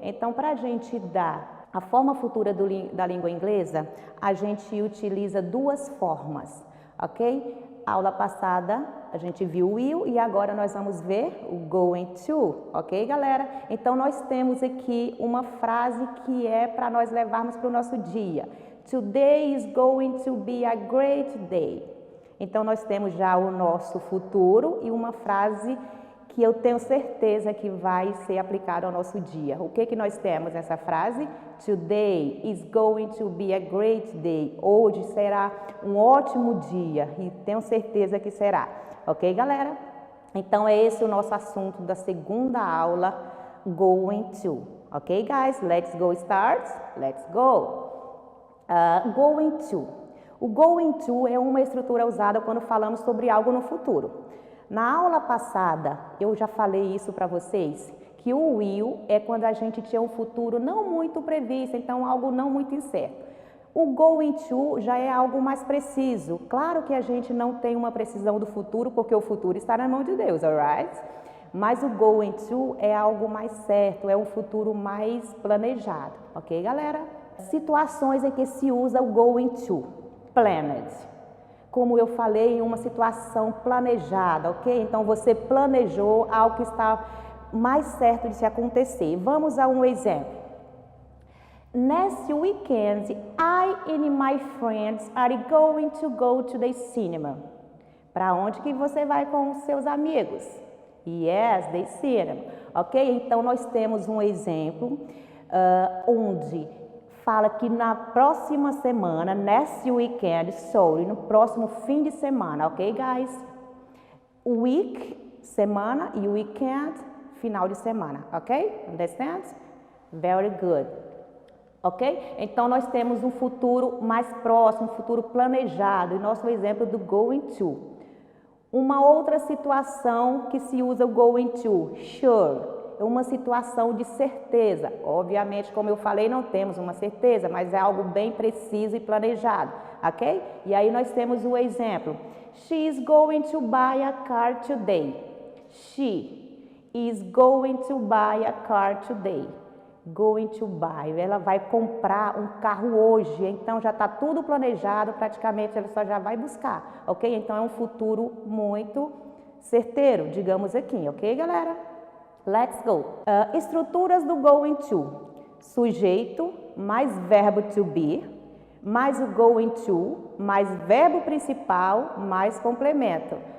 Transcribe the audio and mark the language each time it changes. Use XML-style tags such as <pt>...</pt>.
<pt>Então, para a gente dar a forma futura da língua inglesa, a gente utiliza duas formas, ok? Aula passada a gente viu o will e agora nós vamos ver o going to, ok, galera? Então nós temos aqui uma frase que é para nós levarmos para o nosso dia.</pt> <en>Today is going to be a great day.</en> <pt>Então nós temos já o nosso futuro e uma frase que eu tenho certeza que vai ser aplicada ao nosso dia. O que nós temos nessa frase?</pt> <en>Today is going to be a great day.</en> <pt>Hoje será um ótimo dia e tenho certeza que será. Ok, galera? Então é esse o nosso assunto da segunda aula, going to.</pt> <en>Ok, guys? Let's go start? Let's go! Going to.</en> <pt>O going to é uma estrutura usada quando falamos sobre algo no futuro. Na aula passada, eu já falei isso para vocês, que o will é quando a gente tinha um futuro não muito previsto, então algo não muito incerto. O going to já é algo mais preciso. Claro que a gente não tem uma precisão do futuro, porque o futuro está na mão de Deus, alright? Mas o going to é algo mais certo, é um futuro mais planejado, ok, galera? Situações em que se usa o going to, planned. Como eu falei, em uma situação planejada, ok? Então, você planejou algo que está mais certo de se acontecer. Vamos a um exemplo.</pt> <en>Next weekend, I and my friends are going to go to the cinema.</en> <pt>Para onde que você vai com os seus amigos?</pt> <en>Yes, the cinema.</en> <pt>Ok? Então, nós temos um exemplo onde fala que na próxima semana,</pt> <en>next weekend, sorry,</en> <pt>no próximo fim de semana, ok, guys? Week, semana, e weekend, final de semana, ok?</pt> <en>Understand? Very good.</en> <pt>Ok? Então, nós temos um futuro mais próximo, um futuro planejado, e nosso exemplo do going to. Uma outra situação que se usa o going to, sure. É uma situação de certeza. Obviamente, como eu falei, não temos uma certeza, mas é algo bem preciso e planejado, ok? E aí nós temos o exemplo.</pt> <en>She is going to buy a car today. She is going to buy a car today. Going to buy.</en> <pt>Ela vai comprar um carro hoje, então já está tudo planejado, praticamente ela só já vai buscar, ok? Então é um futuro muito certeiro, digamos aqui, ok, galera?</pt> <en>Let's go.</en> <pt>Estruturas do going to. Sujeito, mais verbo to be, mais o going to, mais verbo principal, mais complemento.</pt>